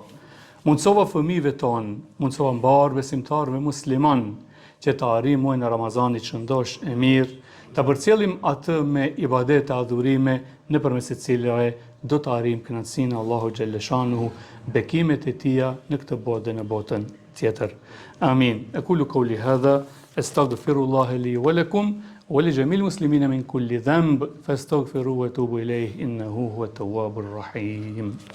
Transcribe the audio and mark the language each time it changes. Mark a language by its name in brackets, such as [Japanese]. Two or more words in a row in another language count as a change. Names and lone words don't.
[Albanian] Mundsova fëmijëve tonë, mundsova mbar besimtarëve musliman që të arrijmë muajin e Ramazanit që ndosh e mirë, ta përcjellim atë me ibadete, adhurime nëpërmes të cilave do të arrijmë kënaqësinë e Allahut xhalleshanuhu, bekimet e tija në këtë botë dhe në botën tjetër. Amin. [Arabic] أقول قولي هذا أستغفر الله لي ولكم ولجميع المسلمين من كل ذنب فاستغفروه وتوبوا إليه إنه هو التواب الرحيم.